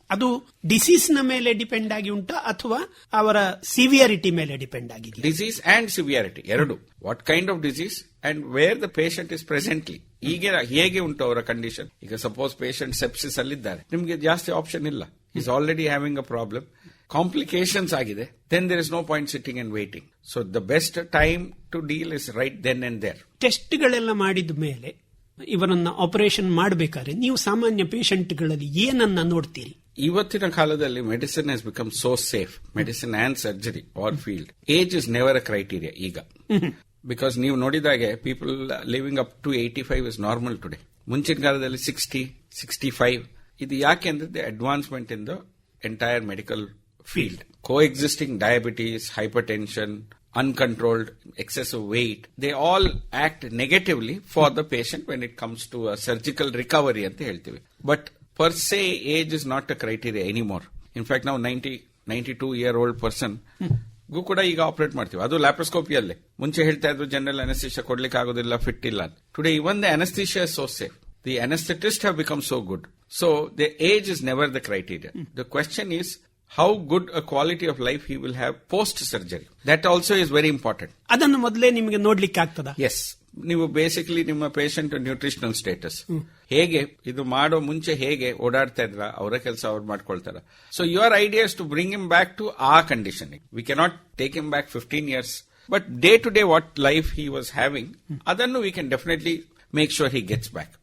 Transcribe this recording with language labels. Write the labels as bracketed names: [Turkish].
[Kannada] ಅದು ಡಿಸೀಸ್ ನ ಮೇಲೆ ಡಿಪೆಂಡ್ ಆಗಿ ಉಂಟಾ ಅಥವಾ ಅವರ ಸಿವಿಯಾರಿಟಿ ಮೇಲೆ ಡಿಪೆಂಡ್ ಆಗಿದೆ? [English] disease and severity [Kannada] ಎರಡು. [English] What kind of disease and where the patient is presently. [Kannada] ಈಗ ಹೇಗೆ ಉಂಟು ಅವರ ಕಂಡೀಷನ್. [English] ಈಗ suppose patient [Kannada] ಸೆಪ್ಸಿಸ್ ಅಲ್ಲಿದ್ದಾರೆ, ನಿಮಗೆ ಜಾಸ್ತಿ ಆಪ್ಷನ್ ಇಲ್ಲ, [English] Is already having a problem, complications ಆಗಿದೆ, then there is no point sitting and waiting. So the best time to deal is right then and there. [Kannada] ಟೆಸ್ಟ್ಗಳೆಲ್ಲ ಮಾಡಿದ ಮೇಲೆ ಇವರನ್ನ ಆಪರೇಷನ್ ಮಾಡಬೇಕಾದ್ರೆ ನೀವು ಸಾಮಾನ್ಯ ಪೇಷಂಟ್ಗಳಲ್ಲಿ ಏನನ್ನ ನೋಡ್ತೀರಿ? ಇವತ್ತಿನ ಕಾಲದಲ್ಲಿ [English] Medicine has become so safe, medicine and surgery all field. Age is never a criteria ಈಗ. Because [Kannada] ನೀವು ನೋಡಿದಾಗೆ [English] People living up to 85 is normal today. [Kannada] ಮುಂಚಿನ ಕಾಲದಲ್ಲಿ 60, 65. ಇದು ಯಾಕೆ ಅಂದ್ರೆ [English] The advancement in the entire medical field. Coexisting diabetes, hypertension, uncontrolled excessive weight, they all act negatively for the patient when it comes to a surgical recovery [Kannada] anta heltivi. [English] But per se age is not a criteria anymore. In fact now 92-year-old person [Kannada] ಗೂ ಕೂಡ ಈಗ operate ಮಾಡ್ತೀವಿ, ಅದು ಲ್ಯಾಪ್ರೋಸ್ಕೋಪಿಯಲ್ಲೇ. ಮುಂಚೆ ಹೇಳ್ತಾ ಇದ್ರು general ಅನೆಸ್ಥಿಷಿಯಾ ಕೊಡ್ಲಿಕ್ಕೆ ಆಗೋದಿಲ್ಲ, ಫಿಟ್ ಇಲ್ಲ. [English] Today even the anesthesia is so safe. The anesthetists have become so good. So the age is never the criteria. The question is how good a quality of life he will have post surgery. That also is very important. [Kannada] ಅದನ್ನು ಮೊದಲೇ ನಿಮಗೆ ನೋಡ್ಲಿಕ್ಕೆ ಆಗ್ತದ? [English] Yes. [Kannada] ನೀವು basically ನಿಮ್ಮ patient nutritional status ಹೇಗೆ, ಇದು ಮಾಡೋ ಮುಂಚೆ ಹೇಗೆ ಓಡಾಡ್ತಾ ಇದ್ರ, ಅವರ ಕೆಲಸ ಅವ್ರು ಮಾಡ್ಕೊಳ್ತಾರ. [English] So your idea is to bring him back to ಆ condition. We cannot take him back 15 years, but day to day what life he was having, [Kannada] ಅದನ್ನು [English] We can definitely make sure he gets back.